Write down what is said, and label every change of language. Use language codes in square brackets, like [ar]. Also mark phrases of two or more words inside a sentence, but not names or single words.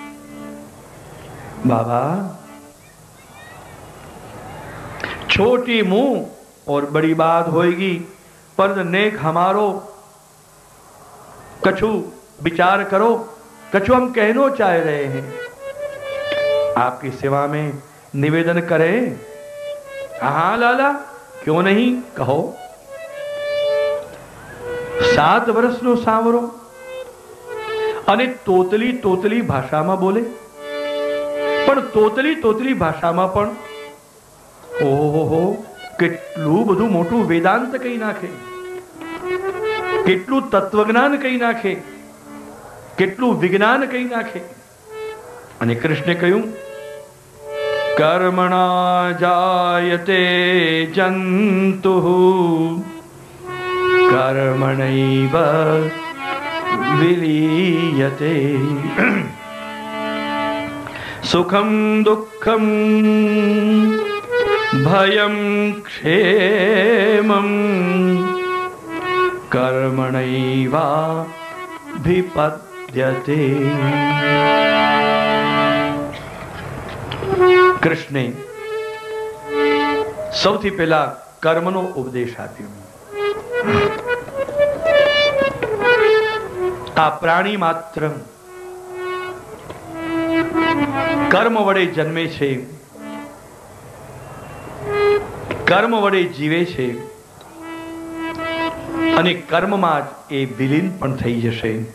[hi] बाबा छोटी मुंह और बड़ी बात होएगी, पर नेक हमारो कछु विचार करो, कछु हम कहनो चाह रहे हैं, आपकी सेवा में निवेदन करें। हाँ लाला, क्यों नहीं, कहो। [gu] 7 વર્ષનો સાવરો અને તોતલી તોતલી ભાષામાં બોલે, પણ તોતલી ભાષામાં પણ ઓહો કેટલું બધું મોટું વેદાંત કહી નાખે, કેટલું તત્વજ્ઞાન કહી નાખે, કેટલું વિજ્ઞાન કહી નાખે। અને કૃષ્ણે કહ્યું, [sa] કર્મણા જાયતે જંતુઃ कर्मणैव विलीयते। सुखं दुःखं भयं क्षेमं कर्मणैवाभिपद्यते। [gu] कृष्णे સૌથી પહેલા કર્મનો ઉપદેશ આપ્યો। આ પ્રાણી માત્ર કર્મ વડે જન્મે છે, કર્મ વડે જીવે છે અને કર્મમાં જ એ વિલીન પણ થઈ જશે।